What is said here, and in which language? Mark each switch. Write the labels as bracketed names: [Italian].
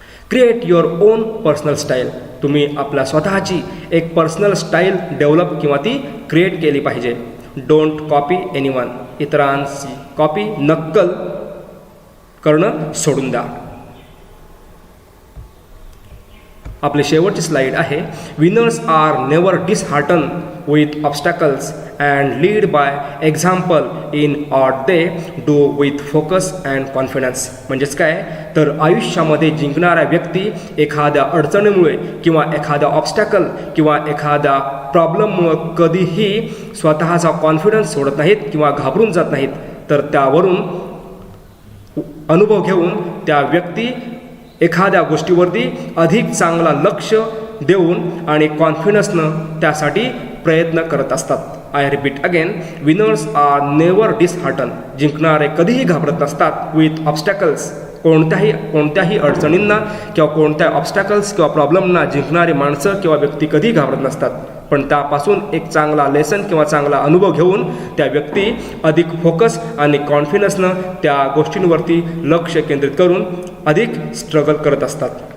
[English] Create your own personal style. [Marathi] तुम्ही आपल्या स्वतःची एक पर्सनल स्टाईल डेव्हलप किंवा ती क्रिएट केली पाहिजे. [English] Don't copy anyone. [Marathi] इतरांची कॉपी, नक्कल करणं सोडून द्या. आपली शेवटची स्लाईड आहे. [English] Winners are never dishearten with obstacles and lead by example in what they do with focus and confidence. [Marathi] म्हणजेच काय तर आयुष्यामध्ये जिंकणारा व्यक्ती एखाद्या अडचणीमुळे किंवा एखाद्या ऑब्स्टॅकल किंवा एखाद्या प्रॉब्लेममुळं कधीही स्वतःचा कॉन्फिडन्स सोडत नाहीत किंवा घाबरून जात नाहीत, तर त्यावरून अनुभव घेऊन त्या व्यक्ती एखाद्या गोष्टीवरती अधिक चांगला लक्ष देऊन आणि कॉन्फिडन्सनं त्यासाठी प्रयत्न करत असतात. [English] I repeat again, winners are never dishearten. [Marathi] जिंकणारे कधीही घाबरत नसतात [English] With obstacles. [Marathi] कोणत्याही अडचणींना किंवा कोणत्या ऑब्स्टॅकल्स किंवा प्रॉब्लेमना जिंकणारी माणसं किंवा व्यक्ती कधीही घाबरत नसतात. पण त्यापासून एक चांगला लेसन किंवा चांगला अनुभव घेऊन त्या व्यक्ती अधिक फोकस आणि कॉन्फिडन्सनं त्या गोष्टींवरती लक्ष केंद्रित करून अधिक स्ट्रगल करत असतात.